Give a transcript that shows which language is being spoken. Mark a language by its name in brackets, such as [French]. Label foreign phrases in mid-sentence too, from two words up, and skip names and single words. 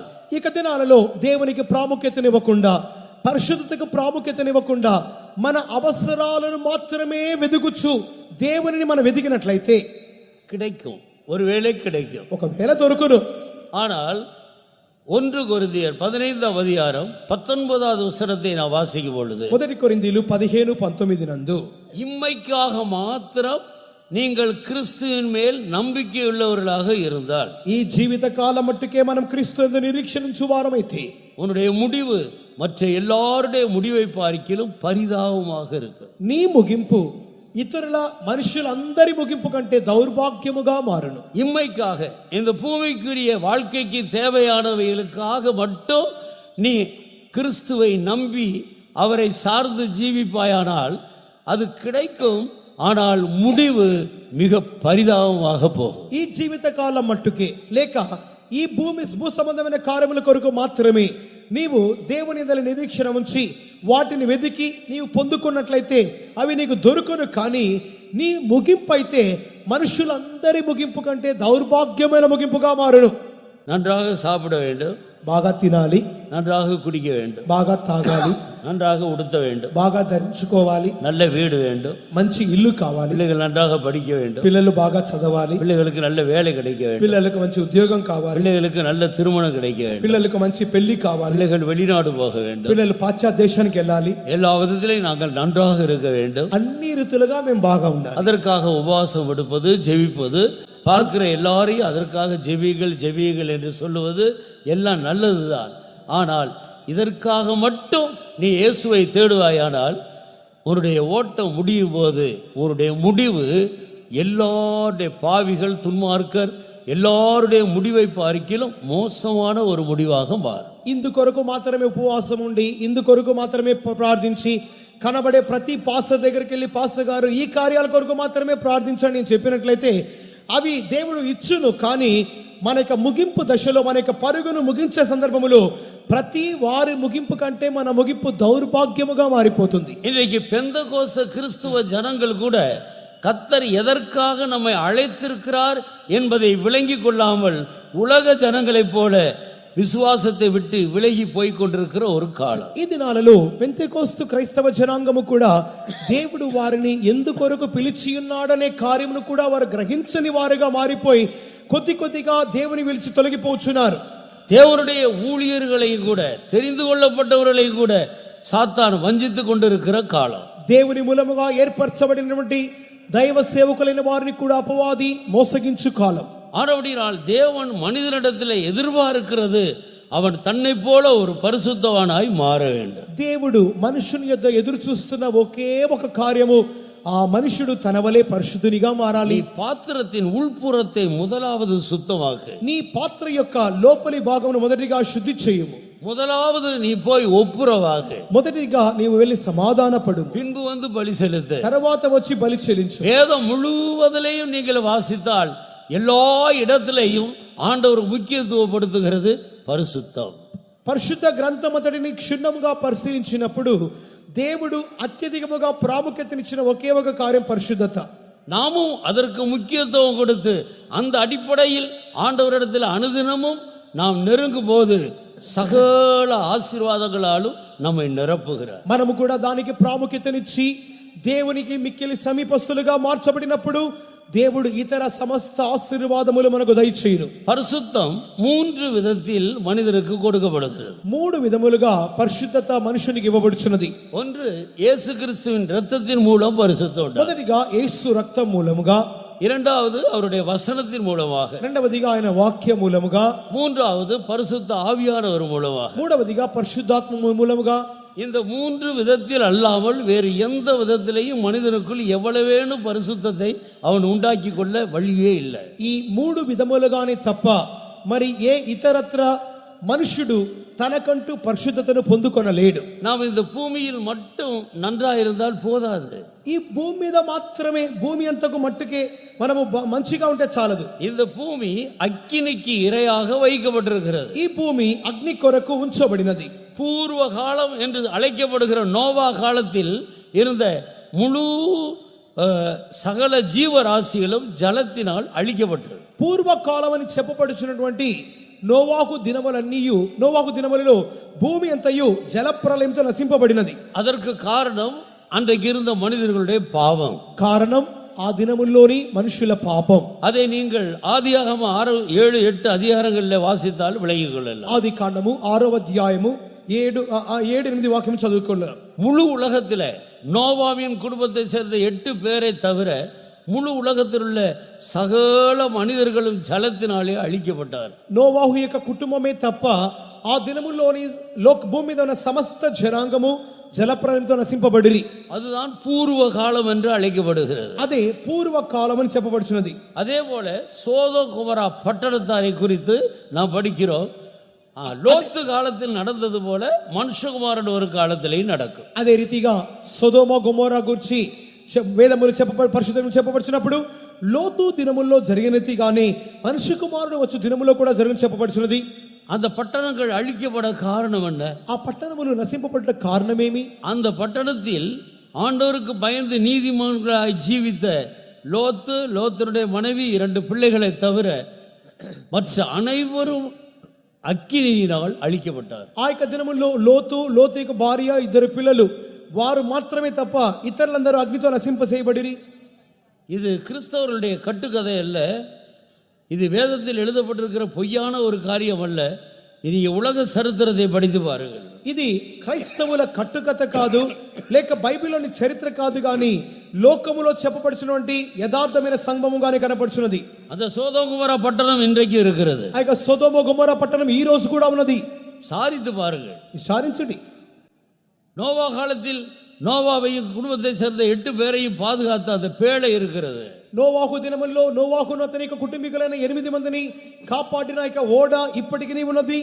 [Telugu] ఇక దినాలలో దేవునికి ప్రాముఖ్యతనివ్వకుండా, పరిశుద్ధతకు ప్రాముఖ్యతనివ్వకుండా మన అవసరాలను మాత్రమే వెదుగుచు దేవునిని మనం వెదిగినట్లయితే [Tamil] கிடைக்கும், ஒருவேளை கிடைக்கும். [Telugu] ఒకవేళ దొరుకును. [Tamil] ஆனால் 1 கொரிந்தியர் 15ஆம் அதிகாரம் 19வது வசனத்தை நான் வாசிக்கும் பொழுது, [Telugu] 1 కొరింథీయులు 15:19 నందు [Tamil] இம்மைக்காக மாத்திரம் நீங்கள் கிறிஸ்துவின் மேல் நம்பிக்கையுள்ளவர்களாக இருந்தால், [Telugu] ఈ జీవిత కాలం మట్టుకే మనం క్రీస్తు యందు నిరీక్షించు వారమైతే [Tamil] உன்னுடைய முடிவு மற்ற எல்லாருடைய முடிவை பார்க்கிலும் பரிதாபமாக இருக்கு. [Telugu] నీ ముగింపు ఇతరుల మనుషులందరి ముగింపు కంటే దౌర్భాగ్యముగా మారును. [Tamil] இம்மைக்காக இந்த பூமிக்குரிய வாழ்க்கைக்கு தேவையானவைகளுக்காக மட்டும் நீ கிறிஸ்துவை நம்பி அவரை சார்ந்து ஜீவிப்பாயானால் அது கிடைக்கும். ஆனால் முடிவு மிக பரிதாபமாக போகும். [Telugu] ఈ జీవిత కాలం మట్టుకే లేక ఈ భూ సంబంధమైన కార్యముల కొరకు మాత్రమే నీవు దేవుని యందు నిరీక్షణ ఉంచి వాటిని వెతికి నీవు పొందుకున్నట్లయితే అవి నీకు దొరుకును. కానీ నీ ముగింపు అయితే మనుషులందరి ముగింపు కంటే దౌర్భాగ్యమైన ముగింపుగా మారును. [Tamil] நன்றாக சாப்பிட வேண்டும், [Telugu] బాగా తినాలి, [Tamil] நன்றாக குடிக்க வேண்டும், [Telugu] బాగా తాగాలి, [Tamil] நன்றாக உடுத்த வேண்டும், [Telugu] బాగా ధరించుకోవాలి, [Tamil] நல்ல வீடு வேண்டும், [Telugu] మంచి ఇల్లు కావాలి, [Tamil] பிள்ளைகள் நன்றாக படிக்க வேண்டும், [Telugu] పిల్లలు బాగా చదవాలి, [Tamil] பிள்ளைகளுக்கு நல்ல வேலை கிடைக்க வேண்டும், [Telugu] పిల్లలకు మంచి ఉద్యోగం కావాలి, [Tamil] பிள்ளைகளுக்கு நல்ல திருமணம் கிடைக்க வேண்டும், [Telugu] పిల్లలకు మంచి పెళ్లి కావాలి, [Tamil] பிள்ளைகள் வெளிநாடு போக வேண்டும், [Telugu] పిల్లలు పాశ్చాత్య దేశానికి వెళ్ళాలి. [Tamil] எல்லா விதத்திலையும் நாங்கள் நன்றாக இருக்க வேண்டும். [Telugu] అన్ని రీతులుగా మేము బాగా ఉండాలి. [Tamil] அதற்காக உபவாசம் எடுப்பது, ஜெபிப்பது, பார்க்கிற எல்லாரையும் அதற்காக ஜெபியுங்கள் என்று சொல்லுவது எல்லாம் நல்லதுதான். ஆனால் இதற்காக மட்டும் நீ இயேசுவை தேடுவாயானால் உன்னுடைய ஓட்டம் முடியும் போது உன்னுடைய முடிவு எல்லாருடைய பாவிகள், துன்மார்க்கர் எல்லாருடைய முடிவை பார்க்கிலும் மோசமான ஒரு முடிவாக மாறும். [Telugu] ఇందు కొరకు మాత్రమే ఉపవాసం ఉండి, ఇందు కొరకు మాత్రమే ప్రార్థించి కనబడే ప్రతి పాస్టర్ దగ్గరికి వెళ్ళి పాస్టర్ గారు ఈ కార్యాల కొరకు మాత్రమే ప్రార్థించండి నేను చెప్పినట్లయితే అవి దేవుడు ఇచ్చును. కానీ మన యొక్క ముగింపు దశలో, మన యొక్క పరుగును ముగించే సందర్భములో ప్రతి వారి ముగింపు కంటే మన ముగింపు దౌర్భాగ్యముగా మారిపోతుంది. [Tamil] இன்றைக்கு பெந்தகோஸ்த கிறிஸ்துவ ஜனங்கள் கூட கர்த்தர் எதற்காக நம்மை அழைத்திருக்கிறார் என்பதை விளங்கி கொள்ளாமல் உலக ஜனங்களைப் போல விசுவாசத்தை விட்டு விலகி போய் கொண்டிருக்கிற ஒரு காலம். [Telugu] ఈ దినాలలో పెంతెకోస్తు క్రైస్తవ జనాంగము కూడా దేవుడు వారిని ఎందుకొరకు పిలిచి ఉన్నాడనే కార్యమును కూడా వారు గ్రహించని వారుగా మారిపోయి కొద్ది కొద్దిగా దేవుని విలిచి తొలగిపోచున్నారు. [Tamil] தேவனுடைய ஊழியர்களையும் கூட, தெரிந்து கொள்ளப்பட்டவர்களையும் கூட சாத்தான் வஞ்சித்து கொண்டிருக்கிற காலம். [Telugu] దేవుని మూలముగా ఏర్పరచబడినటువంటి దైవ సేవకులైన వారిని కూడా అపవాది మోసగించు కాలం. [Tamil] ஆனபடியால் தேவன் மனிதனிடத்தில் எதிர்பார்க்கிறது அவன் தன்னை போல ஒரு பரிசுத்தவானாய் மாற வேண்டும். [Telugu] దేవుడు మనుషుని యొద్ద ఎదురు చూస్తున్న ఒకే ఒక కార్యము, ఆ మనుషుడు తన వలె పరిశుద్ధునిగా మారాలి. [Tamil] பாத்திரத்தின் உள்புறத்தை முதலாவது சுத்தமாக்கு. [Telugu] నీ పాత్ర యొక్క లోపలి భాగమును మొదటిగా శుద్ధి చేయుము. [Tamil] முதலாவது நீ போய் ஒப்புரவாக, [Telugu] మొదటిగా నీవు వెళ్ళి సమాధానపడు, [Tamil] பின்பு வந்து பலி செலுத்து. [Telugu] తర్వాత వచ్చి బలి చెల్లించు. [Tamil] வேதம் முழுவதிலையும் நீங்கள் வாசித்தால் எல்லா இடத்திலையும் ஆண்டவர் முக்கியத்துவப்படுத்துகிறது பரிசுத்தம். [Telugu] పరిశుద్ధ గ్రంథమంతటిని క్షుణ్ణముగా పరిశీలించినప్పుడు దేవుడు అత్యధికముగా ప్రాముఖ్యతనిచ్చిన ఒకే ఒక కార్యం పరిశుద్ధత. [Tamil] நாமும் அதற்கு முக்கியத்துவம் கொடுத்து அந்த அடிப்படையில் ஆண்டவரிடத்தில் அனுதினமும் நாம் நெருங்கும் போது சகல ஆசீர்வாதங்களாலும் நம்மை நிரப்புகிறார். [Telugu] మనము కూడా దానికి ప్రాముఖ్యతనిచ్చి దేవునికి మిక్కిలి సమీపస్తులుగా మార్చబడినప్పుడు దేవుడు ఇతర సమస్త ఆశీర్వాదములు మనకు దయచేయును. [Tamil] பரிசுத்தம் 3 விதத்தில் மனிதனுக்கு கொடுக்கப்படுகிறது. [Telugu] 3 విధములుగా పరిశుద్ధత మనుషునికి ఇవ్వబడుచున్నది. [Tamil] ஒன்று, இயேசு கிறிஸ்துவின் இரத்தத்தின் மூலம் பரிசுத்தம் உண்டாகும். [Telugu] మొదటిగా యేసు రక్తం మూలముగా, [Tamil] இரண்டாவது அவருடைய வசனத்தின் மூலமாக, [Telugu] రెండవదిగా ఆయన వాక్య మూలముగా, [Tamil] மூன்றாவது பரிசுத்த ஆவியானவர் மூலமாக. [Telugu] మూడవదిగా పరిశుద్ధాత్మ మూలముగా. [Tamil] இந்த 3 விதத்தில் அல்லாமல் வேறு எந்த விதத்திலையும் மனிதனுக்குள் எவ்வளவேனும் பரிசுத்தத்தை அவன் உண்டாக்கி கொள்ள வழியே இல்லை. [Telugu] ఈ 3 విధములుగానే తప్ప మరి ఏ ఇతరత్ర మనుషుడు తనకంటూ పరిశుద్ధతను పొందుకొనలేడు. [Tamil] நாம் இந்த பூமியில் மட்டும் நன்றாயிருந்தால் போதாது. [Telugu] ఈ భూమి మీద మాత్రమే, భూమి అంతకు మట్టుకే మనము మంచిగా ఉంటే చాలదు. [Tamil] இந்த பூமி அக்கினிக்கு இரையாக வைக்கப்பட்டிருக்கிறது. [Telugu] ఈ భూమి అగ్ని కొరకు ఉంచబడినది. [Tamil] பூர்வ காலம் என்று அழைக்கப்படுகிற நோவா காலத்தில் இருந்த முழு சகல ஜீவராசிகளும் ஜலத்தினால் அழிக்கப்பட்டது. [Telugu] పూర్వకాలం అని చెప్పబడుచున్నటువంటి నోవాహు దినములలో భూమి అంతయు జలప్రలయంతో నశింపబడినది. [Tamil] அதற்கு காரணம் அன்றைக்கு இருந்த மனிதர்களுடைய பாவம். [Telugu] కారణం ఆ దినముల్లోని మనుషుల పాపం. [Tamil] அதை நீங்கள் ஆதியாகமம் 6, 7, 8 அதிகாரங்களில் வாசித்தால் விளங்கிக் கொள்ளலாம். [Telugu] ఆది కాండము 6వ అధ్యాయము 7, 8 వాక్యం చదువుకోవాలి. [Tamil] முழு உலகத்தில் நோவாவின் குடும்பத்தை சேர்ந்த 8 பேரை தவிர முழு உலகத்தில் உள்ள சகல மனிதர்களும் ஜலத்தினாலே அழிக்கப்பட்டார். [Telugu] నోవాహు యొక్క కుటుంబమే తప్ప ఆ దినముల్లోని భూమి మీద ఉన్న సమస్త జనాంగము జలప్రలయంతో నశింపబడిరి. [Tamil] அதுதான் பூர்வ காலம் என்று அழைக்கப்படுகிறது. [Telugu] అదే పూర్వ కాలం అని చెప్పబడుచున్నది. [Tamil] அதே போல சோதோம் குமரா பட்டணத்தாரை குறித்து நாம் படிக்கிறோம். லோத்து காலத்தில் நடந்தது போல மனுஷகுமாரன் ஒரு காலத்திலேயும் நடக்கும். [Telugu] అదే రీతిగా సొదొమ గొమొర్రా గురించి వేదములు పరిశుద్ధంగా చెప్పబడుచున్నప్పుడు లోతు దినముల్లో జరిగినదిగానే మనుష్య కుమారుడు వచ్చు దినములో కూడా జరుగును చెప్పబడుచున్నది. [Tamil] அந்த பட்டணங்கள் அழிக்கப்பட காரணம் என்ன? [Telugu] ఆ పట్టణములు నశింపబడ్డ కారణమేమి? [Tamil] அந்த பட்டணத்தில் ஆண்டவருக்கு பயந்து நீதிமான்களாய் ஜீவித்த லோத்தனுடைய மனைவி 2 பிள்ளைகளை தவிர மற்ற அனைவரும் அக்கினியினால் அழிக்கப்பட்டார். [Telugu] ఆ యొక్క దినముల్లో లోతు యొక్క భార్య 2 పిల్లలు వారు మాత్రమే తప్ప ఇతరులందరూ అగ్నితో నశింప చేయబడిరి. [Tamil] இது கிறிஸ்தவர்களுடைய கட்டுக்கதை அல்ல, இது வேதத்தில் எழுதப்பட்டிருக்கிற பொய்யான ஒரு காரியம் அல்ல. நீங்க உலக சரித்திரத்தை படித்து பாருங்கள். [Telugu] ఇది క్రైస్తవుల కట్టుకథ కాదు, లేక బైబిల్లోని చరిత్ర కాదు, కానీ లోకములో చెప్పబడుచున్నటువంటి యథార్థమైన సంఘముగానే కనపడుచున్నది. [Tamil] அந்த சோதோம் குமோரா பட்டணம் இன்றைக்கு இருக்கிறது. [Telugu] ఆ యొక్క సొదొమ గొమొర్రా పట్టణం ఈ రోజు కూడా ఉన్నది. [Tamil] சாரித்து பாருங்கள், [Telugu] విచారించండి. [Tamil] நோவா காலத்தில் நோவாவையும் குடும்பத்தை சேர்ந்த 8 பேரையும் பாதுகாத்த அந்த பேழை இருக்கிறது. [Telugu] నోవాహు దినముల్లో నోవాహును అతని యొక్క కుటుంబీకులైన 8 మందిని కాపాడిన యొక్క ఓడ ఇప్పటికీ ఉన్నది.